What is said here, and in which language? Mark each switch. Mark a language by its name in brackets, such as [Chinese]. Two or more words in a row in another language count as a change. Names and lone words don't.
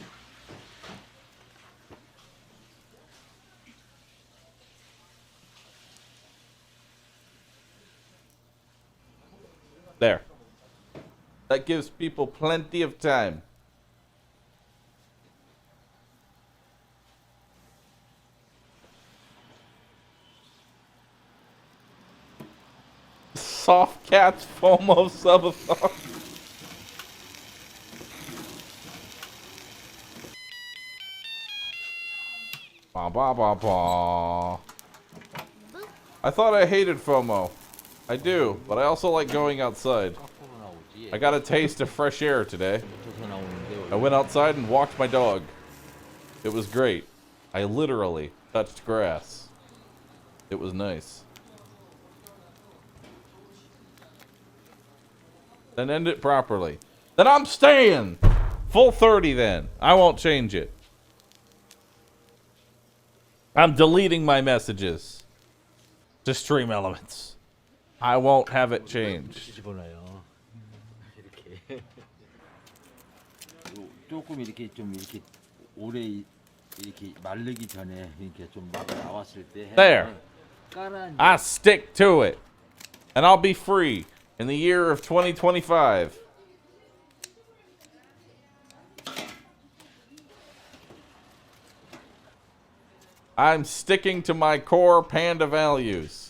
[English] There. That gives people plenty of time. Soft Cats FOMO subathon. Ba ba ba ba. I thought I hated FOMO. I do, but I also like going outside. I got a taste of fresh air today. I went outside and walked my dog. It was great. I literally touched grass. It was nice. Then end it properly. Then I'm staying! Full 30 then. I won't change it. I'm deleting my messages to Stream Elements. I won't have it changed. [Korean] 조금 이렇게 좀 이렇게 오래 이렇게 마르기 전에 이렇게 좀 막 나왔을 때 [English] There. I stick to it. And I'll be free in the year of 2025. I'm sticking to my core panda values.